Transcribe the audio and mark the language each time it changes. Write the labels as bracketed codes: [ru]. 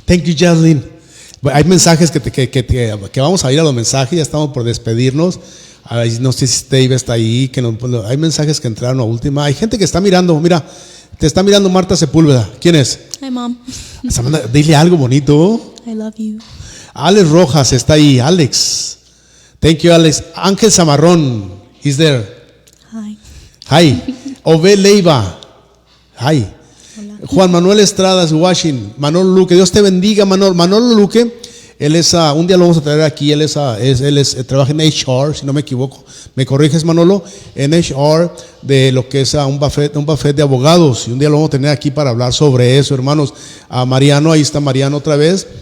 [en] Thank you, Jazlyn. [es] Hay mensajes que vamos a ir a los mensajes, ya estamos por despedirnos. Ay, no sé si Dave está ahí, hay mensajes que entraron a última. Hay gente que está mirando, mira, te está mirando Marta Sepúlveda. ¿Quién es? [en] Hi, Mom. [es] Samantha, dile algo bonito. [en] I love you. [es] Alex Rojas está ahí, Alex. [en] Thank you, Alex. Ángel Zamarrón, is there? Hi. Hi. Obed Leiva. Hi. [es] Hola. [en] Juan Manuel Estrada is watching. [es] Manolo Luque, Dios te bendiga, Manolo Luque. Él es, un día lo vamos a traer aquí. Él trabaja en HR, si no me equivoco. ¿Me corriges, Manolo? En HR de lo que es un buffet de abogados. Y un día lo vamos a tener aquí para hablar sobre eso, hermanos. A Mariano, ahí está Mariano otra vez.